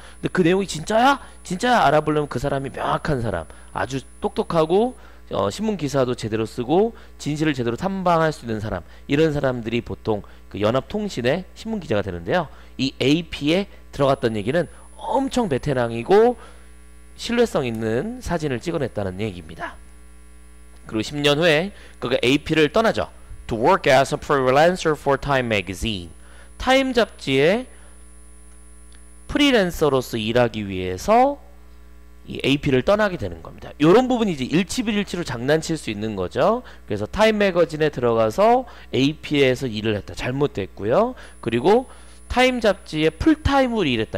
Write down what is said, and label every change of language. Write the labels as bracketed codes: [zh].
[ko] 근데 그 내용이 진짜야? 진짜야? 알아보려면 그 사람이 명확한 사람, 아주 똑똑하고 신문 기사도 제대로 쓰고 진실을 제대로 탐방할 수 있는 사람, 이런 사람들이 보통 그 연합통신의 신문 기자가 되는데요. 이 AP에 들어갔던 얘기는 엄청 베테랑이고 신뢰성 있는 사진을 찍어냈다는 얘기입니다. 그리고 10년 후에 그가 AP를 떠나죠. [en] To work as a freelancer for Time magazine. [ko] 타임 잡지의 프리랜서로서 일하기 위해서 이 AP를 떠나게 되는 겁니다. 이런 부분이 이제 일치불일치로 장난칠 수 있는 거죠. 그래서 타임 매거진에 들어가서 AP에서 일을 했다. 잘못됐고요. 그리고 타임 잡지에 풀타임으로 일했다.